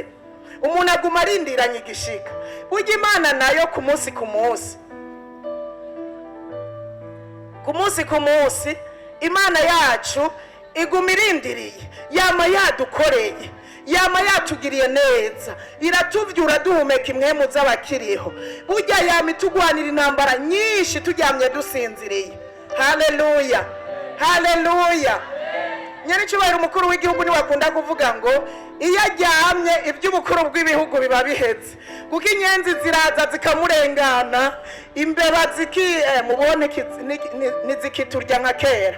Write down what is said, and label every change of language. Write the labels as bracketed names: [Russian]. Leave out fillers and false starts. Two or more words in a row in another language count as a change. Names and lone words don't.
[Rundi] Umuntu aguma arindiranye igishika. Ujya Imana nayo ku munsi ku munsi Imana yacu iguma irindiriye, yama yadukoreye, yama yatugiriye neza, iratuvyura duhumeka impwemu z'abakiriho. Burya yama itugwanira intambara nyinshi turyamye dusinziriye. Haleluya, haleluya. Nyir'icyubahiro umukuru w'igihugu niwe akunda kuvuga ngo iyo aryamye iby'ubukuru bw'ibihugu biba biheze, kuko inyenzi ziraza zikamurengana, imbeba mubone ntizikiturya nka kera.